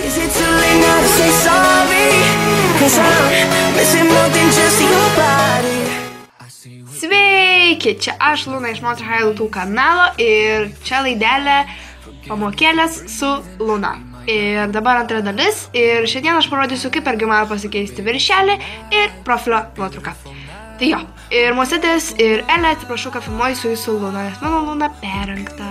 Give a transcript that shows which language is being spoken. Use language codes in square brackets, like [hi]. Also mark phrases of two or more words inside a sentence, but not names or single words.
[en] too late now to say sorry, 'cause I'm missing more than just your body. [lt] Sveiki, čia aš Luna iš Monster High Lutų kanalo ir čia laidelė pamokėlės su Luna. Ir dabar antra dalis ir šiandien aš parodysiu, kaip irgi man pasikeisti viršelį ir profilio nuotrauką. Tai jo, ir Mosetės ir Elė, atsiprašau, kad filmuoju su jūsų Luna, nes mano Luna perrinkta.